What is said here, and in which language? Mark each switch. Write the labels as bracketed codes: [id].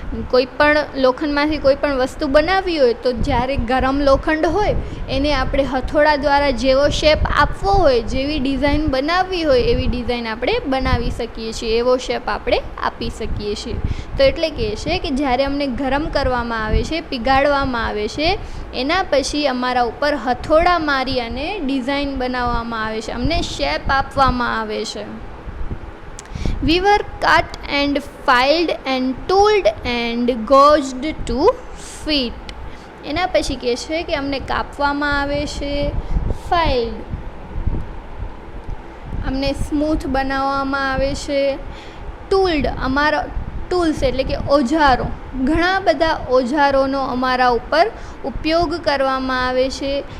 [gu] કોઈ પણ લોખંડમાંથી કોઈ પણ વસ્તુ બનાવવી હોય તો જ્યારે ગરમ લોખંડ હોય એને આપણે હથોડા દ્વારા જેવો શેપ આપવો હોય, જેવી ડિઝાઇન બનાવવી હોય એવી ડિઝાઇન આપણે બનાવી શકીએ છીએ, એવો શેપ આપણે આપી શકીએ છીએ. તો એટલે કહે છે કે જ્યારે અમને ગરમ કરવામાં આવે છે, પીગાળવામાં આવે છે, એના પછી અમારા ઉપર હથોડા મારી અને ડિઝાઇન બનાવવામાં આવે છે, અમને શેપ આપવામાં આવે છે. [en] We were cut and filed and tooled and gauged to fit. [gu] એના પછી કહે છે કે અમને કાપવામાં આવે છે, ફાઇલ્ડ અમને સ્મૂથ બનાવવામાં આવે છે. અમારા ટૂલ્સ એટલે કે ઓજારો, ઘણા બધા ઓજારોનો અમારા ઉપર ઉપયોગ કરવામાં આવે છે.